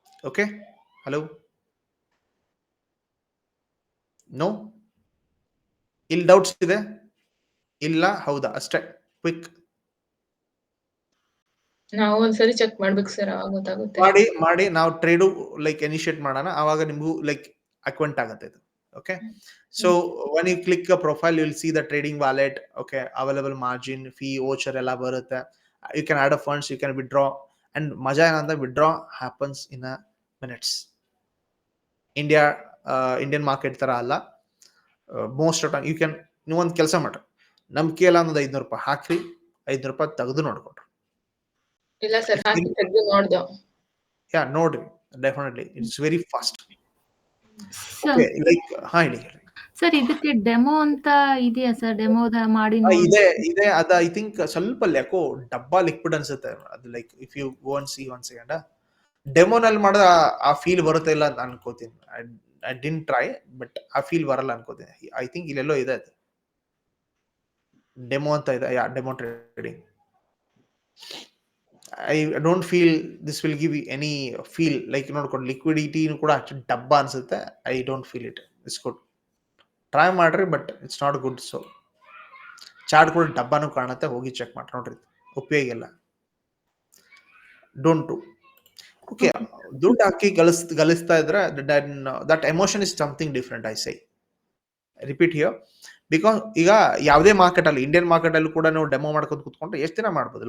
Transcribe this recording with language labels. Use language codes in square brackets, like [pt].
[kn] Okay, hello, no, ಇಲ್ಲಿ doubts ಇದೆ ಇಲ್ಲ? ಹೌದಾ? ಅಷ್ಟೇ ಕ್ವಿಕ್ ನಾವು ಒಂದ್ಸರಿ ಚೆಕ್ ಮಾಡ್ಬೇಕು ಸರ್, ಅವಾಗ ಗೊತ್ತಾಗುತ್ತೆ. ಮಾಡಿ ನಾವು ಟ್ರೇಡು ಲೈಕ್ ಇನಿಷಿಯೇಟ್ ಮಾಡೋಣ, ಆವಾಗ ನಿಮಗೂ ಲೈಕ್ ಅಕ್ವೆಂಟ್ ಆಗುತ್ತೆ ಇದು. [en] okay, so when you click a profile you will see the trading wallet, okay, available margin, fee, voucher [kn] ಎಲ್ಲ ಬರುತ್ತೆ. [en] You can add a funds, you can withdraw, and [kn] ಮಜಾ ಏನಂದ್ರೆ [en] withdraw happens in a minutes. [kn] Indian market ತರ ಅಲ್ಲ. [en] most of time you can, [kn] ನೀವು ಒಂದು ಕೆಲಸ ಮಾಡ್ರಿ, ನಂಬಿಕೆ ಎಲ್ಲ ಅನ್ನೋದು $500 ಹಾಕ್ರಿ, $500 ತೆಗೆದು ನೋಡ್ಕೊಡ್ರಿ. ಇಲ್ಲ ಸರ್, ಹಾಕಿ ತೆಗೆದು ನೋಡ್ದೆ. ಯಾ, ನೋಡ್ರಿ, [en] Definitely it's very fast. [kn] Sir like ಹೇಳಿ. ಸರ್ ಇದಕ್ಕೆ ಡೆಮೋ ಅಂತ ಇದೆಯಾ ಸರ್? ಡೆಮೋದ ಮಾಡಿ ಇದೆ ಅದ ಐ ಥಿಂಕ್ ಸ್ವಲ್ಪ ಯಾಕೋ ಡಬ್ಬಾ ಲಿಕ್ವಿಡ್ ಅನ್ಸುತ್ತೆ ಅದು. [en] like if you go and see one second, [kn] ಡೆಮೋನಲ್ಲಿ ಮಾಡಿದ್ರೆ ಆ ಫೀಲ್ ಬರುತ್ತೆ ಇಲ್ಲ ಅಂತ ಅನ್ಕೋತೀನಿ. ಐ ಡಿಂಟ್ ಟ್ರೈ, ಬಟ್ ಆ ಫೀಲ್ ಬರಲ್ಲ ಅನ್ಕೋತೀನಿ. ಐ ಥಿಂಕ್ ಇಲ್ಲೆಲ್ಲೋ ಇದೆ ಅದು ಡೆಮೋ ಅಂತ ಇದೆ. ಯಾ, demo trading. [en] I don't feel this will give you any feel like ನೋಡ್ಕೊಂಡು liquidity [kn] ಕೂಡ ಅಷ್ಟು ಡಬ್ಬ ಅನ್ಸುತ್ತೆ. [en] I don't feel it. It's good. [kn] Try ಮಾಡ್ರಿ [en] But it's not good. [kn] So chart ಕೂಡ ಡಬ್ಬಾನು ಕಾಣುತ್ತೆ, ಹೋಗಿ ಚೆಕ್ ಮಾಡಿ ನೋಡ್ರಿ, ಉಪಯೋಗ ಇಲ್ಲ. Don't do. ಓಕೆ, ದುಡ್ಡು ಹಾಕಿ ಗಳಿಸ್ತಾ ಇದ್ರೆ [en] That emotion is something different. [kn] I ಸೈ ರಿಪೀಟ್ ಹಿಯರ್, ಬಿಕಾಸ್ ಈಗ ಯಾವುದೇ ಮಾರ್ಕೆಟ್ ಅಲ್ಲಿ, ಇಂಡಿಯನ್ ಮಾರ್ಕೆಟ್ ಅಲ್ಲಿ ಕೂಡ ನೀವು ಡೆಮೋ ಮಾಡ್ಕೊಂಡು ಕೂತ್ಕೊಂಡ್ರೆ ಎಷ್ಟು ದಿನ ಮಾಡ್ಬೋದು?